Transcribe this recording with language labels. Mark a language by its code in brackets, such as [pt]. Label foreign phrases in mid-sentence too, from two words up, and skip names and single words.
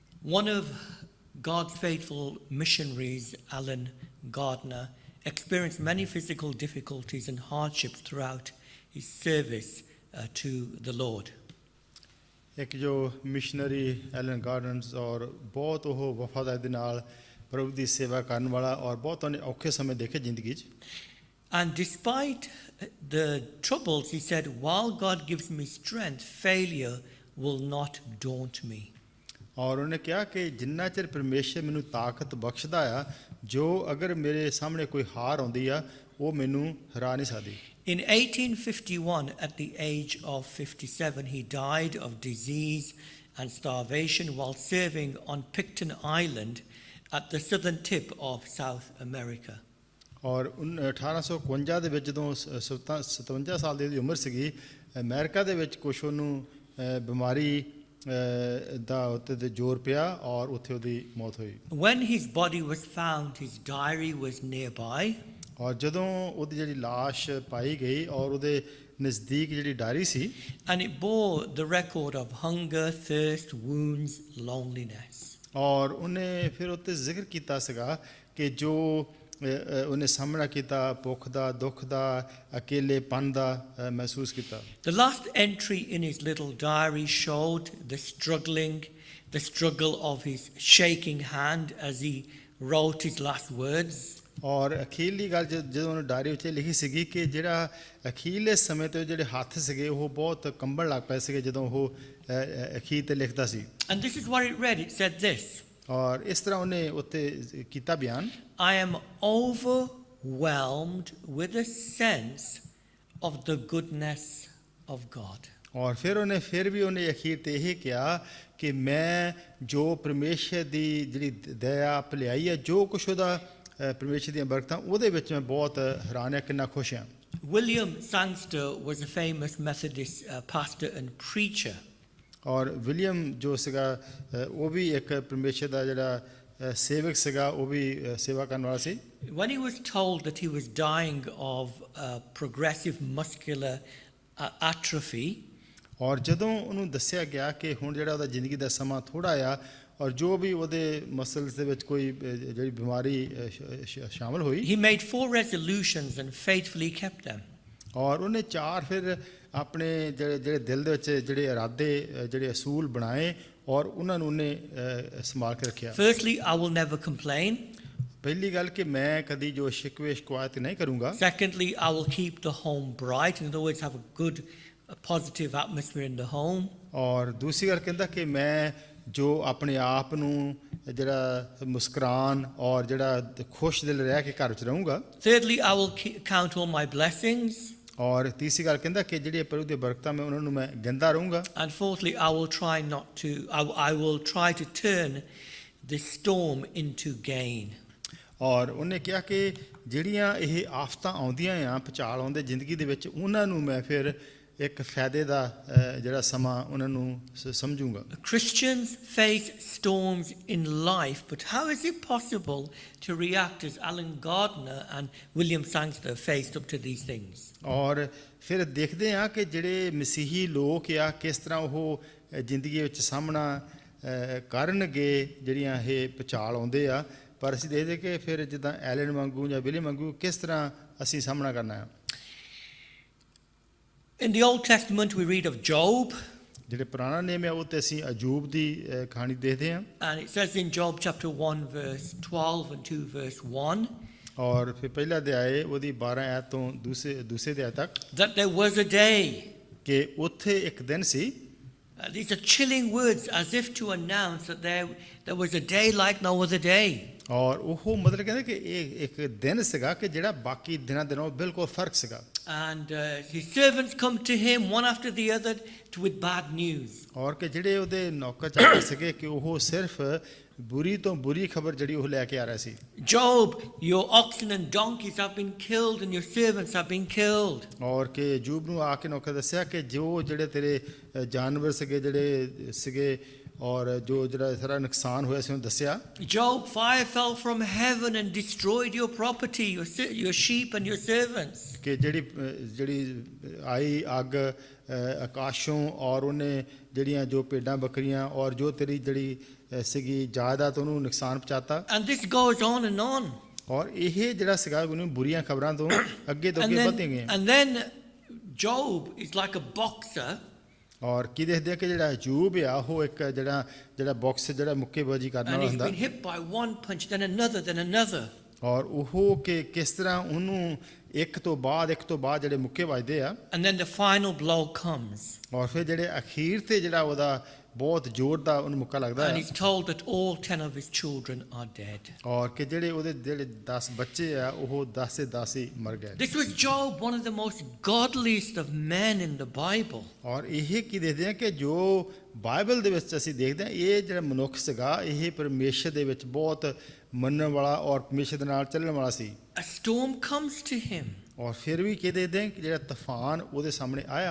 [en] One of God's faithful missionaries, Alan Gardner, experienced many physical difficulties and hardships throughout his service to the Lord. [pa] ਇੱਕ ਜੋ ਮਿਸ਼ਨਰੀ ਐਲਨ ਗਾਰਡਨਸ ਔਰ ਬਹੁਤ ਉਹ ਵਫਾਦਾਰੀ ਦੇ ਨਾਲ ਪ੍ਰਭੂ ਦੀ ਸੇਵਾ ਕਰਨ ਵਾਲਾ ਔਰ ਬਹੁਤ ਉਹਨੇ ਔਖੇ ਸਮੇਂ ਦੇਖੇ ਜ਼ਿੰਦਗੀ 'ਚ [en] And despite the troubles, he said, while God gives me strength, failure will not daunt me. [pa] ਔਰ ਉਹਨੇ ਕਿਹਾ ਕਿ ਜਿੰਨਾ ਚਿਰ ਪਰਮੇਸ਼ਰ ਮੈਨੂੰ ਤਾਕਤ ਬਖਸ਼ਦਾ ਆ ਜੋ ਅਗਰ ਮੇਰੇ ਸਾਹਮਣੇ ਕੋਈ ਹਾਰ ਆਉਂਦੀ ਆ ਉਹ ਮੈਨੂੰ ਹਰਾ ਨਹੀਂ ਸਕਦੀ [en] In 1851, at the age of 57, he died of disease and starvation while serving on Picton Island at the southern tip of South America. [pa] ਔਰ 1851 ਦੇ ਵਿੱਚ ਜਦੋਂ 57 ਸਾਲ ਦੀ ਉਹਦੀ ਉਮਰ ਸੀਗੀ ਅਮਰੀਕਾ ਦੇ ਵਿੱਚ ਕੁਛ ਉਹਨੂੰ ਬਿਮਾਰੀ ਦਾ ਉੱਤੇ ਤੇ ਜ਼ੋਰ ਪਿਆ ਔਰ ਉੱਥੇ ਉਹਦੀ ਮੌਤ ਹੋਈ [en] When his body was found, his diary was nearby. [pa] ਔਰ ਜਦੋਂ ਉਹਦੀ ਜਿਹੜੀ ਲਾਸ਼ ਪਾਈ ਗਈ ਔਰ ਉਹਦੇ ਨਜ਼ਦੀਕ ਜਿਹੜੀ ਡਾਇਰੀ ਸੀ [en] And it bore the record of hunger, thirst, wounds, loneliness. [pa] ਔਰ ਉਹਨੇ ਫਿਰ ਉੱਤੇ ਜ਼ਿਕਰ ਕੀਤਾ ਸੀਗਾ ਕਿ ਜੋ ਉਹਨੇ ਸਾਹਮਣਾ ਕੀਤਾ ਭੁੱਖ ਦਾ ਦੁੱਖ ਦਾ ਅਕੇਲੇਪਨ ਦਾ ਮਹਿਸੂਸ ਕੀਤਾ [en] The last entry in his little diary showed the struggle of his shaking hand as he wrote his last words. [pa] ਔਰ ਅਖੀਰਲੀ ਗੱਲ ਜਦੋਂ ਉਹਨੇ ਡਾਇਰੀ ਵਿੱਚ ਲਿਖੀ ਸੀਗੀ ਕਿ ਜਿਹੜਾ ਅਖੀਰਲੇ ਸਮੇਂ ਤੇ ਜਿਹੜੇ ਹੱਥ ਸੀਗੇ ਉਹ ਬਹੁਤ ਕੰਬਣ ਲੱਗ ਪਏ ਸੀਗੇ ਜਦੋਂ ਉਹ ਅਖੀਰ ਤੇ ਲਿਖਦਾ ਸੀ [en] And this is what it read. It said this. [pa] ਔਰ ਇਸ ਤਰ੍ਹਾਂ ਉਹਨੇ ਉੱਤੇ ਕੀਤਾ ਬਿਆਨ [en] I am overwhelmed with a sense of the goodness of God. [pa] ਔਰ ਫਿਰ ਉਹਨੇ ਅਖੀਰ ਤੇ ਇਹ ਕਿਹਾ ਕਿ ਮੈਂ ਜੋ ਪਰਮੇਸ਼ਰ ਦੀ ਜਿਹੜੀ ਦਇਆ ਭਲਾਈ ਹੈ ਜੋ ਕੁਛ ਉਹਦਾ ਪਰਮੇਸ਼ਰ ਦੀਆਂ ਬਰਕਤਾਂ ਉਹਦੇ ਵਿੱਚ ਮੈਂ ਬਹੁਤ ਹੈਰਾਨ ਹਾਂ ਕਿੰਨਾ ਖੁਸ਼ ਹਾਂ [en] William Sangster was a famous Methodist pastor and preacher. [pa] ਔਰ ਵਿਲੀਅਮ ਜੋ ਸੀਗਾ ਉਹ ਵੀ ਇੱਕ ਪਰਮੇਸ਼ਰ ਦਾ ਜਿਹੜਾ ਸੇਵਕ ਸੀਗਾ ਉਹ ਵੀ ਸੇਵਾ ਕਰਨ ਵਾਲਾ ਸੀ [en] When he was told that he was dying of progressive muscular atrophy, [pa] ਔਰ ਜਦੋਂ ਉਹਨੂੰ ਦੱਸਿਆ ਗਿਆ ਕਿ ਹੁਣ ਜਿਹੜਾ ਉਹਦਾ ਜ਼ਿੰਦਗੀ ਦਾ ਸਮਾਂ ਥੋੜਾ ਆ ਔਰ ਜੋ ਵੀ ਉਹਦੇ ਮਸਲਸ ਦੇ ਵਿੱਚ ਕੋਈ ਜਿਹੜੀ ਬਿਮਾਰੀ ਸ਼ਾਮਲ ਹੋਈ [en] he made 4 resolutions and faithfully kept them. [pa] ਔਰ ਉਹਨੇ 4 ਫਿਰ ਆਪਣੇ ਜਿਹੜੇ ਦਿਲ ਦੇ ਵਿੱਚ ਜਿਹੜੇ ਇਰਾਦੇ ਜਿਹੜੇ ਅਸੂਲ ਬਣਾਏ ਔਰ ਉਹਨਾਂ ਨੂੰ ਉਹਨੇ ਸੰਭਾਲ ਕੇ ਰੱਖਿਆ [en] Firstly, I will never complain. [pa] ਪਹਿਲੀ ਗੱਲ ਕਿ ਮੈਂ ਕਦੀ ਜੋ ਸ਼ਿਕਵੇ ਸ਼ਿਕਾਇਤ ਨਹੀਂ ਕਰੂੰਗਾ [en] Secondly, I will keep the home bright. In other words, have a good, positive atmosphere in the home. [pa] ਔਰ ਦੂਸਰੀ ਗੱਲ ਕਹਿੰਦਾ ਕਿ ਮੈਂ ਜੋ ਆਪਣੇ ਆਪ ਨੂੰ ਜਿਹੜਾ ਮੁਸਕਰਾਨ ਔਰ ਜਿਹੜਾ ਖੁਸ਼ ਦਿਲ ਰਹਿ ਕੇ ਘਰ ਵਿੱਚ ਰਹੂੰਗਾ [en] Thirdly, I will count all my blessings. [pa] ਔਰ ਤੀਸਰੀ ਗੱਲ ਕਹਿੰਦਾ ਕਿ ਜਿਹੜੇ ਪ੍ਰਭੂ ਦੀ ਬਰਕਤਾਂ ਮੈਂ ਉਹਨਾਂ ਨੂੰ ਮੈਂ ਗਿਣਦਾ ਰਹੂੰਗਾ [en] And fourthly, I will try to turn the storm into gain. [pa] ਔਰ ਉਹਨੇ ਕਿਹਾ ਕਿ ਜਿਹੜੀਆਂ ਇਹ ਆਫਤਾਂ ਆਉਂਦੀਆਂ ਆ ਭੁਚਾਲ ਆਉਂਦੇ ਜ਼ਿੰਦਗੀ ਦੇ ਵਿੱਚ ਉਹਨਾਂ ਨੂੰ ਮੈਂ ਫਿਰ ਇੱਕ ਫਾਇਦੇ ਦਾ ਜਿਹੜਾ ਸਮਾਂ ਉਹਨਾਂ ਨੂੰ ਸਮਝੂੰਗਾ [en] Christians face storms in life, but how is it possible to react as Alan Gardner and William Sangster faced up to these things? [pa] ਔਰ ਫਿਰ ਦੇਖਦੇ ਆ ਕਿ ਜਿਹੜੇ ਮਸੀਹੀ ਲੋਕ ਆ ਕਿਸ ਤਰ੍ਹਾਂ ਉਹ ਜ਼ਿੰਦਗੀ ਵਿੱਚ ਸਾਹਮਣਾ ਕਰਨਗੇ ਜਿਹੜੀਆਂ ਇਹ ਭੁਚਾਲ ਆਉਂਦੇ ਆ ਪਰ ਅਸੀਂ ਦੇਖਦੇ ਕਿ ਫਿਰ ਜਿੱਦਾਂ ਐਲਨ ਵਾਂਗੂ ਜਾਂ ਵਿਲੀਅਮ ਵਾਂਗੂ ਕਿਸ ਤਰ੍ਹਾਂ ਅਸੀਂ ਸਾਹਮਣਾ ਕਰਨਾ ਹੈ [en] In the Old Testament, we read of Job. [pa] ਜਿਹੜੇ ਪੁਰਾਣਾ ਨੇਮ ਹੈ ਉਹ ਤੇ ਅਸੀਂ ਅਯੂਬ ਦੀ ਕਹਾਣੀ ਦੇਖਦੇ ਹਾਂ [en] And it says in Job chapter 1 verse 12 and 2 verse 1 [pa] ਔਰ ਫਿਰ ਪਹਿਲਾ ਅਧਿਆਏ ਉਹਦੀ 12 ਆਇਤ ਤੋਂ ਦੂਸਰੇ ਅਧਿਆਏ ਤੱਕ [en] that there was a day. [pa] ਕਿ ਉੱਥੇ ਇੱਕ ਦਿਨ ਸੀ [en] These are chilling words as if to announce that there was a day like no other day. [pa] ਔਰ ਉਹ ਮਤਲਬ ਕਹਿੰਦੇ ਕਿ ਇਹ ਇੱਕ ਦਿਨ ਸੀਗਾ ਕਿ ਜਿਹੜਾ ਬਾਕੀ ਦਿਨਾਂ ਦੇ ਨਾਲੋਂ ਬਿਲਕੁਲ ਫਰਕ ਸੀਗਾ [en] And his servants come to him one after the other with bad news. [pa] ਔਰ ਕਿ ਜਿਹੜੇ ਉਹਦੇ ਨੌਕਰ ਚਾਕਰ ਸੀਗੇ ਕਿ ਉਹ ਸਿਰਫ ਬੁਰੀ ਤੋਂ ਬੁਰੀ ਖਬਰ ਜਿਹੜੀ ਉਹ ਲੈ ਕੇ ਆ ਰਿਹਾ ਸੀ [en] Job, your oxen and donkeys have been killed and your servants have been killed. [pa] ਔਰ ਕਿ ਅਯੂਬ ਨੂੰ ਆ ਕੇ ਨੌਕਰ ਦੱਸਿਆ ਕਿ ਜਿਹੜੇ ਤੇਰੇ ਜਾਨਵਰ ਸੀਗੇ ਜਿਹੜੇ ਸੀਗੇ ਔਰ ਜੋ ਜਿਹੜਾ ਸਾਰਾ ਨੁਕਸਾਨ ਹੋਇਆ ਸੀ ਉਹਨੂੰ ਦੱਸਿਆ। [en] Job, fire fell from heaven and destroyed your property, your sheep and your servants. [pa] ਕਿ ਜਿਹੜੀ ਆਈ ਅੱਗ ਆਕਾਸ਼ੋਂ ਔਰ ਉਹਨੇ ਜਿਹੜੀਆਂ ਜੋ ਭੇਡਾਂ ਬੱਕਰੀਆਂ ਔਰ ਜੋ ਤੇਰੀ ਜਿਹੜੀ ਸੀਗੀ ਜਾਇਦਾਦ ਉਹਨੂੰ ਨੁਕਸਾਨ ਪਹੁੰਚਾਤਾ। [en] And this goes on and on. [pa] ਔਰ ਇਹ ਜਿਹੜਾ ਸੀਗਾ ਉਹਨੂੰ ਬੁਰੀਆਂ ਖਬਰਾਂ ਤੋਂ ਅੱਗੇ ਤੋਂ ਅੱਗੇ ਵਧਦੀਆਂ ਗਈਆਂ। [en] And then Job is like a boxer. [pa] ਔਰ ਕੀ ਦੇਖਦੇ ਆ ਕਿ ਜਿਹੜਾ ਅਯੂਬ ਆ ਉਹ ਇੱਕ ਜਿਹੜਾ ਬਾਕਸ ਜਿਹੜਾ ਮੁੱਕੇਬਾਜ਼ੀ ਕਰਨ [en] And [pa] ਵਾਲਾ [en] he's [pa] ਹੁੰਦਾ [en] been hit by one punch, then another, then another. [pa] ਔਰ ਉਹ ਕਿ ਕਿਸ ਤਰ੍ਹਾਂ ਉਹਨੂੰ ਇੱਕ ਤੋਂ ਬਾਅਦ ਜਿਹੜੇ ਮੁੱਕੇ ਵੱਜਦੇ ਆ। [en] And then the final blow comes. [pa] ਔਰ ਫਿਰ ਜਿਹੜੇ ਅਖੀਰ ਤੇ ਜਿਹੜਾ ਉਹਦਾ ਬਹੁਤ ਜ਼ੋਰ ਦਾ ਉਹਨੂੰ ਮੁੱਕਾ ਲੱਗਦਾ [en] And [pa] ਹੈ। [en] he's told that all 10 of his children are dead. [pa] ਔਰ ਕਿ ਜਿਹੜੇ 10 ਬੱਚੇ ਆ ਉਹ 10 ਦੇ 10 ਹੀ ਮਰ ਗਏ। [en] This was Job, one of the most godliest of men in the Bible. [pa] ਔਰ ਇਹ ਕੀ ਦੇਖਦੇ ਆ ਕਿ ਜੋ ਬਾਈਬਲ ਦੇ ਵਿੱਚ ਅਸੀਂ ਦੇਖਦੇ ਆ ਇਹ ਜਿਹੜਾ ਮਨੁੱਖ ਸੀਗਾ ਇਹ ਪਰਮੇਸ਼ਰ ਦੇ ਵਿੱਚ ਬਹੁਤ ਮੰਨਣ ਵਾਲਾ ਔਰ ਪਰਮੇਸ਼ਰ ਦੇ ਨਾਲ ਚੱਲਣ ਵਾਲਾ ਸੀ। [en] A storm comes to him. [pa] ਔਰ ਫਿਰ ਵੀ ਕੀ ਦੇਖਦੇ ਆ ਕਿ ਜਿਹੜਾ ਤੂਫਾਨ ਉਹਦੇ ਸਾਹਮਣੇ ਆਇਆ